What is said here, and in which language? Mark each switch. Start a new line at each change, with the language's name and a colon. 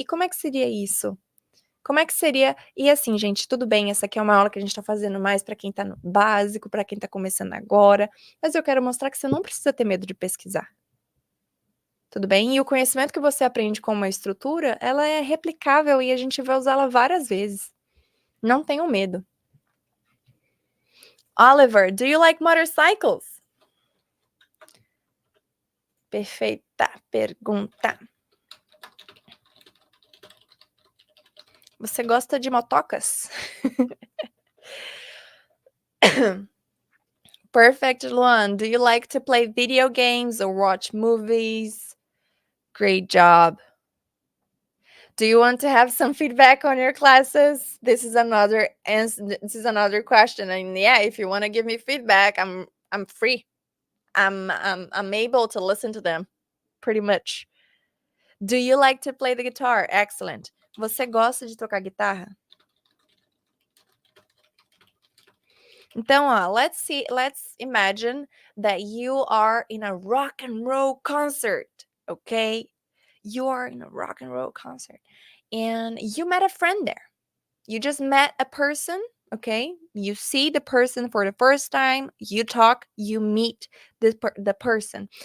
Portuguese: E como é que seria isso? Como é que seria... E assim, gente, tudo bem, essa aqui é uma aula que a gente tá fazendo mais para quem tá no básico, para quem tá começando agora, mas eu quero mostrar que você não precisa ter medo de pesquisar. Tudo bem? E o conhecimento que você aprende com uma estrutura, ela é replicável e a gente vai usá-la várias vezes. Não tenham medo.
English: Oliver, do you like motorcycles?
Portuguese: Perfeita pergunta. Você gosta de motocas?
English: Perfect, Luan. Do you like to play video games or watch movies? Great job. Do you want to have some feedback on your classes? This is another question, and yeah, if you want to give me feedback, I'm free. I'm able to listen to them, pretty much. Do you like to play the guitar? Excellent.
Portuguese: Você gosta de tocar guitarra? Então, ó,
English: let's imagine that you are in a rock and roll concert, okay? You are in a rock and roll concert and you met a friend there. You just met a person, okay? You see the person for the first time, you talk, you meet the person.